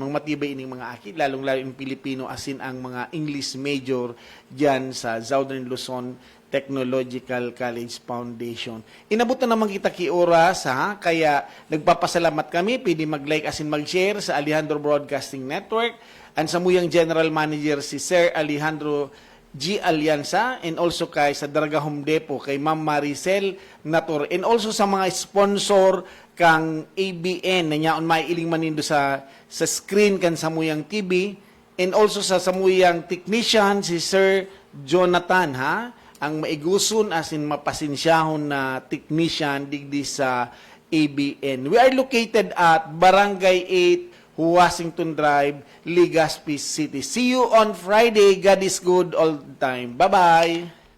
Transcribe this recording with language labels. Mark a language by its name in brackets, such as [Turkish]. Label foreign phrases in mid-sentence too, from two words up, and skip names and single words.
[Bikol] Mga matibay ining mga akit, lalong-lalo yung Pilipino, asin ang mga [English] English major [Bikol] dyan sa Southern Luzon Technological College Foundation. Inabot na naman kita ki oras ha, kaya nagpapasalamat kami. Pwede mag-like asin mag-share sa Alejandro Broadcasting Network, and sa muyang General Manager si Sir Alejandro G. Alianza, [English] and also [Bikol] kay sa Daraga Home Depot kay Ma'am Maricel Nator, [English] and also [Bikol] sa mga sponsor kang ABN na nyaon maiiling manindo sa screen kan sa muyang TV, [English] and also [Bikol] sa samuyang technician si Sir Jonathan ha, ang maiguson asin mapasinsyahon na technician digdi sa ABN. [English] We are located at Barangay 8, Washington Drive, Legazpi City. See you on Friday. God is good all the time. Bye-bye.